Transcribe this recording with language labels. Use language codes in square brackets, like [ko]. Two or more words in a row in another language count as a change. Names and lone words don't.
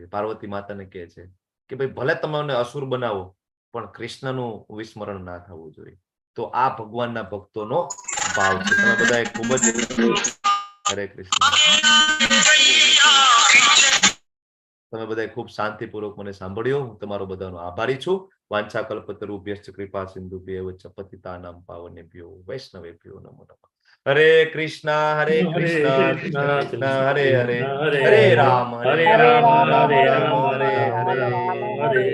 [gu] પાર્વતી માતાને કહે છે કે ભાઈ ભલે તમે મને અસુર બનાવો પણ કૃષ્ણનું વિસ્મરણ ના થવું જોઈએ. તો આ ભગવાનના ભક્તોનો ભાવ છે. તમે બધા ખૂબ જ હરે કૃષ્ણ. તમે બધા ખૂબ શાંતિપૂર્વક મને સાંભળ્યો. હું તમારો બધાનો આભારી છું. [sa] वांछा कल्पतरुभ्यश्च कृपा सिंधुभ्यैव च पतितानां पावनेभ्यो वैष्णवेभ्यो नमो नमः. हरे कृष्ण हरे कृष्ण कृष्ण कृष्ण हरे हरे, हरे राम हरे राम राम राम हरे हरे.